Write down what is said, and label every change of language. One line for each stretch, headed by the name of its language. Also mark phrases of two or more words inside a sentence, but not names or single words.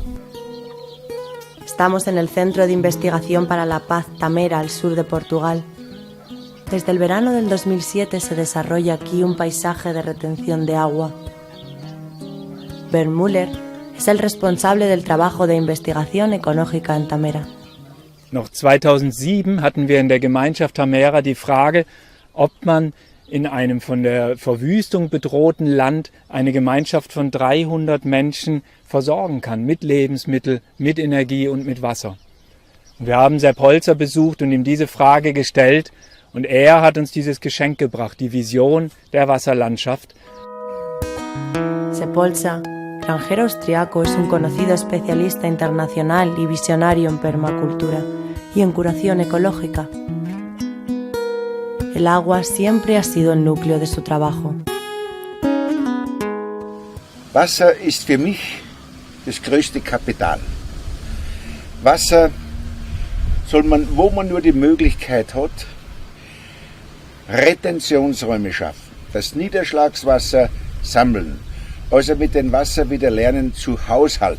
Spanish: Estamos en el Centro de Investigación para la Paz Tamera, al sur de Portugal. Desde el verano del 2007 se desarrolla aquí un paisaje de retención de agua. Bernd Müller es el responsable del trabajo de investigación ecológica en Tamera.
German: Noch 2007 hatten wir in der Gemeinschaft Tamera die Frage, ob man in einem von der Verwüstung bedrohten Land eine Gemeinschaft von 300 Menschen versorgen kann, mit Lebensmitteln, mit Energie und mit Wasser. Und wir haben Sepp Holzer besucht und ihm diese Frage gestellt, und er hat uns dieses Geschenk gebracht, die Vision der Wasserlandschaft.
Spanish: Sepp Holzer, granjero austriaco, es un conocido especialista internacional y visionario en permacultura y en curación ecológica. El agua siempre ha sido el núcleo de su trabajo.
German: Wasser ist für mich das größte Kapital. Wasser soll man, wo man nur die Möglichkeit hat, Retentionsräume schaffen. das Niederschlagswasser sammeln, also mit dem Wasser wieder lernen zu haushalten.